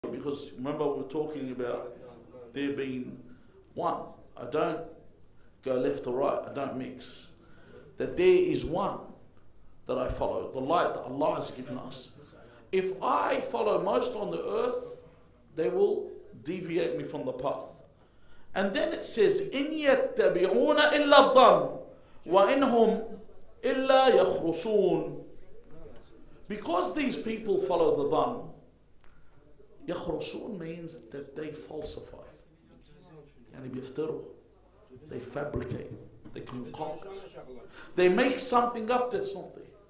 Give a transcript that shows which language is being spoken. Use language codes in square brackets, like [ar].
[en] because remember we were talking about there being one. I don't go left or right, I don't mix. That there is one that I follow, the light that Allah has given us. If I follow most on the earth, they will deviate me from the path. And then it says, [ar] إِن يَتَّبِعُونَ إِلَّا الظَّنَّ وَإِنْهُمْ إِلَّا يَخْرُصُونَ. [en] Because these people follow the dhann, يَخْرُصُونَ means that they falsify. [ar] يعني بيفتروا. [en] They fabricate. They concoct. They make something up that's not there.